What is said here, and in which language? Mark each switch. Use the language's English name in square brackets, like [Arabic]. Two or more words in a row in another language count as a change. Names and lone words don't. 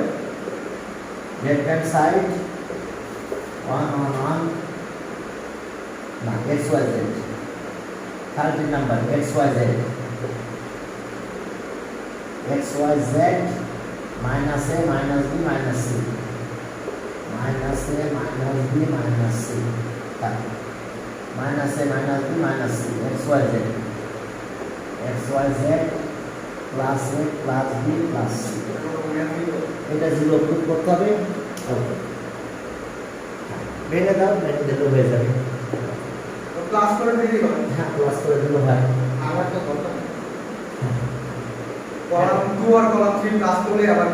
[English] left hand side [Bangla] 1 on 1 না XYZ 13 নাম্বার XYZ [English] minus A minus B minus C minus A minus B minus C minus A minus B minus C XYZ plus A plus B plus C [Bangla] এটা 0 পুট করতে হবে। ওকে, ভেঙে দাও, ভেঙে দিলে হয়ে যাবে। তো ক্লাস করে দিলেই হবে। হ্যাঁ, ক্লাস করে দিলে হয়। আমার তো কথা কলাম 2 আর কলাম 3 ক্লাস করলে আবার